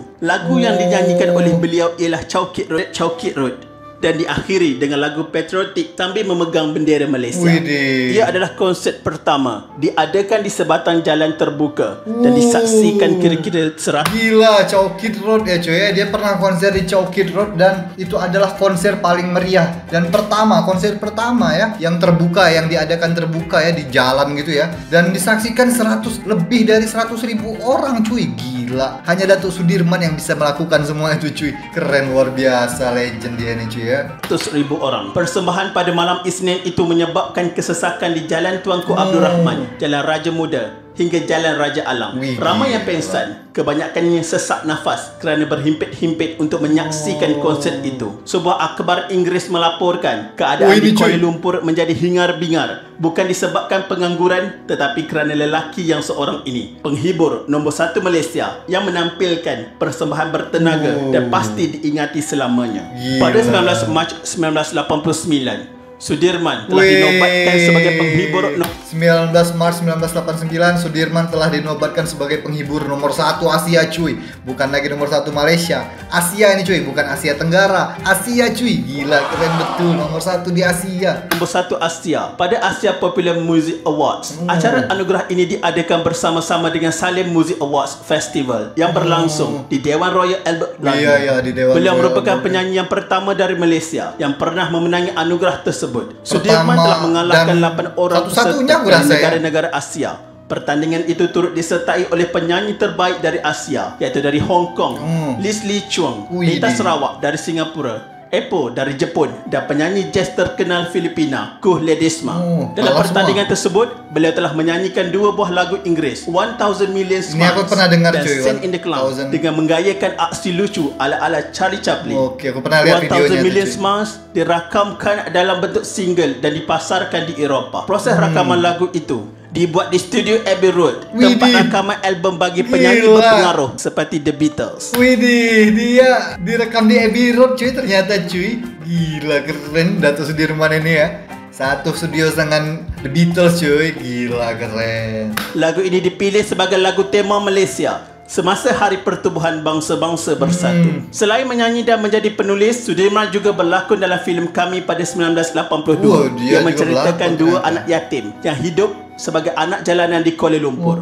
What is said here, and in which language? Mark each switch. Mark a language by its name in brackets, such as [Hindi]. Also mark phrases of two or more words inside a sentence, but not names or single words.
[Malay] Lagu yang dinyanyikan oleh beliau ialah Chowkit Road, Chowkit Road, dan diakhiri dengan lagu patriotik sambil memegang bendera Malaysia. Ia adalah konsert pertama diadakan di sebatang jalan terbuka dan disaksikan kira-kira 100. [Indonesian] Gila, Chowkit Road ya cuy. Dia pernah konser di Chowkit Road dan itu adalah konser paling meriah dan konser pertama ya yang terbuka, yang diadakan terbuka ya di jalan gitu ya, dan disaksikan lebih dari 100,000 orang cuy. Gila, hanya Datuk Sudirman yang bisa melakukan semua itu cuy. Keren, luar biasa, legend dia nih cuy ya. 100,000 orang. [Malay] Persembahan pada malam Isnin itu menyebabkan kesesakan di Jalan Tuanku Abdul Rahman, Jalan Raja Muda hingga Jalan Raja Alam. Ramai yang pengsan, kebanyakannya sesak nafas kerana berhimpit-himpit untuk menyaksikan konsert itu. Sebuah akhbar Inggeris melaporkan keadaan di Kuala Lumpur menjadi hingar-bingar, bukan disebabkan pengangguran tetapi kerana lelaki yang seorang ini, penghibur nombor 1 Malaysia yang menampilkan persembahan bertenaga dan pasti diingati selamanya. Pada 19 Mac 1989, Sudirman telah dinobatkan sebagai penghibur [Indonesian] 19 Maret 1989, Sudirman telah dinobatkan sebagai penghibur nomor 1 Asia cuy. Bukan lagi nomor 1 Malaysia, Asia ini cuy, bukan Asia Tenggara, Asia cuy. Gila, keren betul, nomor 1 di Asia. Nomor 1 Asia pada Asia Popular Music Awards. [Malay] Acara anugerah ini diadakan bersama-sama dengan Salim Music Awards Festival yang berlangsung di Dewan Royal Albert London. Di Dewan Beliau Royal merupakan Albert. penyanyi yang pertama dari Malaysia yang pernah memenangi anugerah tersebut. Sudirman telah mengalahkan 8 orang peserta dari negara-negara Asia. Pertandingan itu turut disertai oleh penyanyi terbaik dari Asia, iaitu dari Hong Kong, Leslie Chuang, Rita Sarawak dari Singapura, Epo dari Jepun, dan penyanyi jazz terkenal Filipina, Kuh Ledesma. Dalam pertandingan tersebut, beliau telah menyanyikan 2 buah lagu Inggeris, 1000 Million Smiles dan Send in the Cloud, dengan menggayakan aksi lucu ala-ala Charlie Chaplin. [Indonesian] Aku pernah lihat videonya. [Malay] 1000 Million Smiles dirakamkan dalam bentuk single dan dipasarkan di Eropah. Proses rakaman lagu itu dibuat di studio Abbey Road, tempat rakaman album bagi penyanyi berpengaruh seperti The Beatles. [Indonesian] Widih, dia direkam di Abbey Road cuy ternyata cuy. Gila, keren Datuk Sudirman ini ya. Satu studio dengan The Beatles cuy. Gila, keren. [Malay] Lagu ini dipilih sebagai lagu tema Malaysia semasa Hari Pertubuhan Bangsa-Bangsa Bersatu. Selain menyanyi dan menjadi penulis, Sudirman juga berlakon dalam filem Kami pada 1982 yang menceritakan 2 anak yatim yang hidup sebagai anak jalanan di Kuala Lumpur.